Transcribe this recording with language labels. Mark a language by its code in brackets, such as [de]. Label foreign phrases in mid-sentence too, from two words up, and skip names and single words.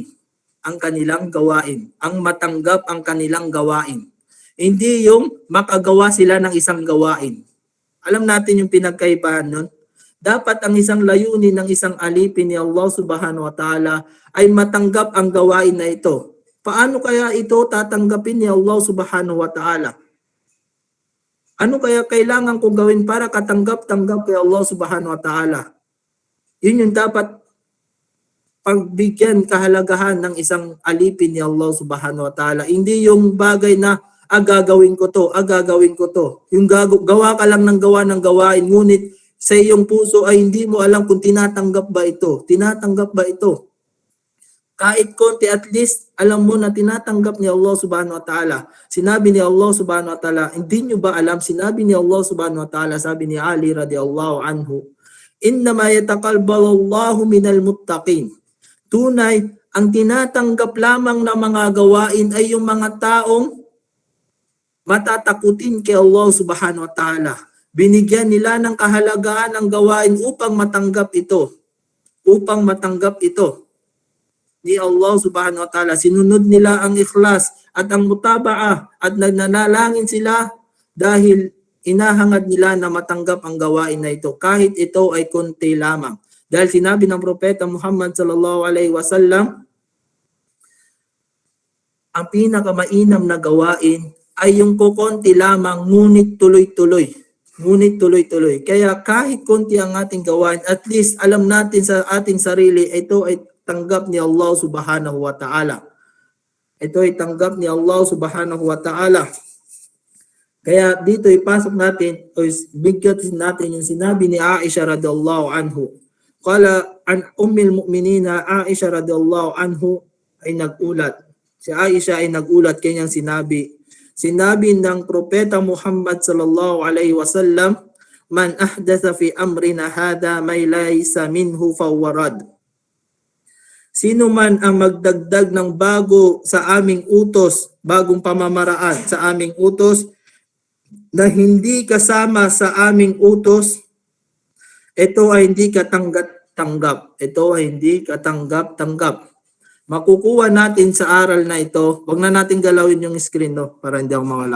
[tl] Ang matanggap ang kanilang gawain. Hindi yung makagawa sila ng isang gawain. Alam natin yung pinagkaibahan nun. Dapat ang isang layunin ng isang alipin ni Allah [ar] سبحانه وتعالى [tl] ay matanggap ang gawain na ito. Paano kaya ito tatanggapin ni Allah [ar] سبحانه وتعالى? [tl] Ano kaya kailangan kong gawin para katanggap-tanggap kay Allah [ar] سبحانه وتعالى? [tl] Yun yung dapat pagbigyan kahalagahan ng isang alipin ni Allah [ar] سبحانه وتعالى. [tl] Hindi yung bagay na gagawin ko to, gagawin ko to. Yung gawa ka lang ng gawain, ngunit sa iyong puso ay hindi mo alam kung tinatanggap ba ito. Tinatanggap ba ito? Kahit konti, [en] at least [tl] alam mo na tinatanggap ni Allah [ar] سبحانه وتعالى. [tl] Sinabi ni Allah [ar] سبحانه وتعالى, [tl] hindi nyo ba alam, sinabi ni Allah [ar] سبحانه وتعالى, [tl] sabi ni Ali [ar] رضي الله عنه, إنما يتقبل الله من المتقين. [tl] Tunay, ang tinatanggap lamang ng mga gawain ay yung mga taong matatakutin kay Allah [ar] سبحانه وتعالى. [tl] Binigyan nila ng kahalagahan ang gawain upang matanggap ito. Upang matanggap ito ni Allah [ar] سبحانه وتعالى. [tl] Sinunod nila ang ikhlas at ang mutaba'ah at nagnanalangin sila dahil inahangad nila na matanggap ang gawain na ito kahit ito ay konti lamang. Dahil sinabi ng Propeta Muhammad [ar] صلى الله عليه وسلم, [tl] ang pinakamainam na gawain ay yung kukonti lamang ngunit tuloy-tuloy. Ngunit tuloy-tuloy. Kaya kahit konti ang ating gawain, [en] at least [tl] alam natin sa ating sarili, ito ay tanggap ni Allah [ar] سبحانه وتعالى. [tl] Ito ay tanggap ni Allah [ar] سبحانه وتعالى. [tl] Kaya dito ipasok natin o bigyan natin yung sinabi ni Aisha [ar] رضي الله عنها. قال عن أم المؤمنين عائشة رضي الله عنها [tl] ay nagulat. Si Aisha ay nagulat kanyang sinabi. Sinabi ng Propeta Muhammad [ar] صلى الله عليه وسلم من أحدث في أمرنا هذا ما ليس منه فهو رد. [tl] Sino man ang magdagdag ng bago sa aming utos, bagong pamamaraan sa aming utos, na hindi kasama sa aming utos, ito ay hindi katanggap-tanggap. Ito ay hindi katanggap-tanggap. Makukuha natin sa aral na ito, wag na natin galawin yung screen para hindi ako mawala.